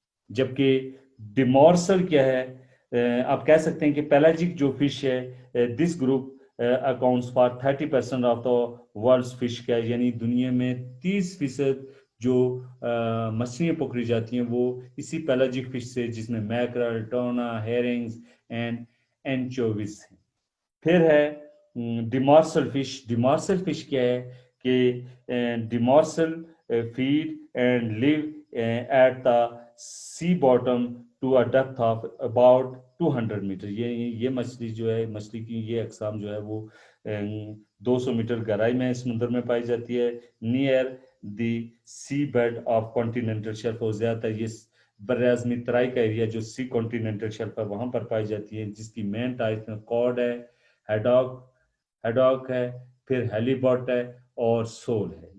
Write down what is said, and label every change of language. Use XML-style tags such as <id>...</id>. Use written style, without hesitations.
<hi>जबकि डिमॉर्सल क्या है, आप कह सकते हैं कि पेलाजिक जो फिश है,</hi> <en>This group accounts for 30% of the world's fish catch.</en> <hi>यानी दुनिया में 30% जो मछलियाँ पकड़ी जाती हैं वो इसी पेलाजिक फिश से, जिसमें मैकरल, टोना, हेरिंग्स एंड एंचोवीज हैं. फिर है डिमॉर्सल फिश. डिमॉर्सल फिश क्या है कि</hi> <en>Demersal feed and live at the sea bottom to a depth of about 200 metre.</en> <hi>ये मछली जो है, मछली की ये अकसाम जो है वो 200 मीटर गहराई में समुद्र में पाई जाती है.</hi> <en>Near the sea bed of continental shelf.</en> <hi>हो जाता है ये बर्राज़मी तराई का एरिया जो सी कॉन्टिनेंटल शेल्फ है वहां पर पाई जाती है, जिसकी मेन टाइप में कॉड है, हेडॉक है, फिर हेलीबॉट है और सोल है.</hi>